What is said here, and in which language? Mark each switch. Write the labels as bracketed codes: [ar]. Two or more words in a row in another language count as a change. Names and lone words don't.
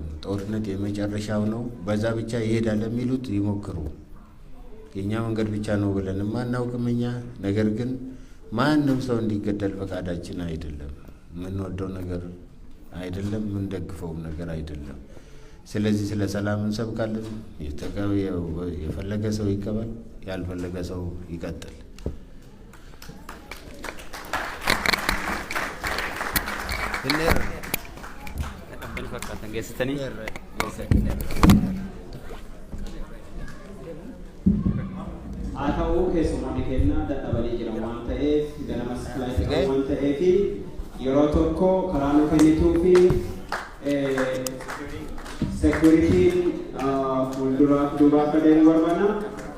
[am] ጦርነት የመጨረሻው ነው፣ በዛ ብቻ ይሄዳል የሚሉት ይሞክሩ። የእኛ መንገድ ብቻ ነው ብለንም አናውቅም እኛ። ነገር ግን ማንም ሰው እንዲገደል ፈቃዳችን አይደለም፣ የምንወደው ነገር አይደለም፣ የምንደግፈውም ነገር አይደለም። ስለዚህ ስለ ሰላም እንሰብካለን። የፈለገ ሰው ይቀበል፣ ያልፈለገ ሰው ይቀጥል። [om] Atau keessumaa kennaa dadhabanii jiran waan ta'eef ganamas filaayii waan ta'eef yeroo tokko karaa nu kennituu fi securitiin fuulduraa akka deemu barbaanna.